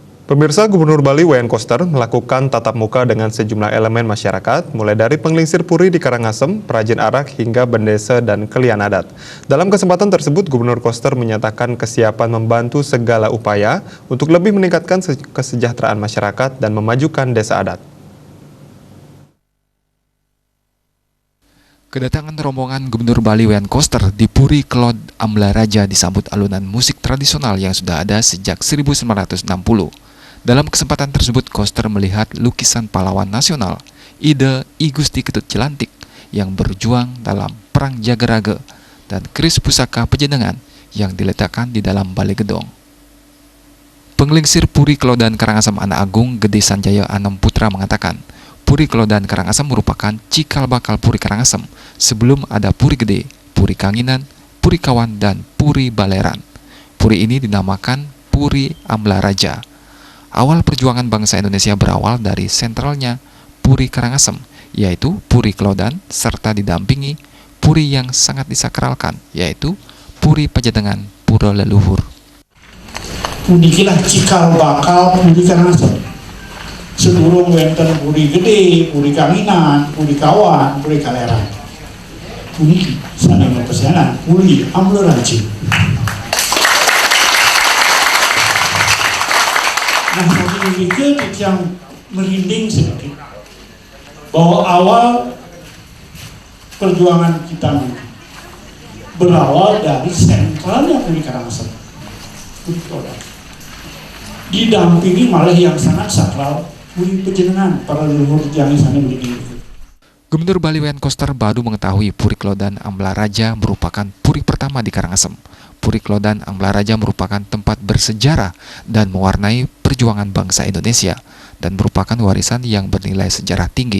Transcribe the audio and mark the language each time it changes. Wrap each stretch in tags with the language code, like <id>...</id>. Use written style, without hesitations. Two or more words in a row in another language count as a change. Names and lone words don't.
<id>Pemirsa, Gubernur Bali Wayan Koster melakukan tatap muka dengan sejumlah elemen masyarakat, mulai dari penglingsir puri di Karangasem, perajin arak, hingga bendesa dan kelian adat. Dalam kesempatan tersebut, Gubernur Koster menyatakan kesiapan membantu segala upaya untuk lebih meningkatkan kesejahteraan masyarakat dan memajukan desa adat. Kedatangan rombongan Gubernur Bali Wayan Koster di Puri Kelod Amlaraja disambut alunan musik tradisional yang sudah ada sejak 1960. Dalam kesempatan tersebut, Koster melihat lukisan pahlawan nasional, Ide I Gusti Ketut Cilantik, yang berjuang dalam Perang Jagaraga, dan keris pusaka Pejenengan yang diletakkan di dalam balai gedong. Penglingsir Puri Kelodan Karangasem Anak Agung Gede Sanjaya Anom Putra mengatakan, Puri Kelodan Karangasem merupakan cikal bakal Puri Karangasem sebelum ada Puri Gede, Puri Kanginan, Puri Kawan, dan Puri Baleran. Puri ini dinamakan Puri Amlaraja. Awal perjuangan bangsa Indonesia berawal dari sentralnya Puri Karangasem, yaitu Puri Kelodan, serta didampingi Puri yang sangat disakralkan, yaitu Puri Pajadengan Pura Leluhur.</id> <ban>Punikilah cikal bakal Puri Karangasem. Sedurung wenten Puri Gede, Puri Kanginan, Puri Kawan, Puri Kaleran. Puniki sanema pesanan Puri Amlaraja.</ban> <id>Nah, ini yang merinding sedikit bahwa awal perjuangan kita berawal dari sentralnya Puri Karangasem, didampingi malah yang sangat sakral Puri Pejenengan para leluhur yang sana berdiri. Gubernur Bali Wayan Koster baru mengetahui Puri Kelodan Amlaraja merupakan puri pertama di Karangasem. Puri Kelodan Amlaraja merupakan tempat bersejarah dan mewarnai perjuangan bangsa Indonesia dan merupakan warisan yang bernilai sejarah tinggi.</id>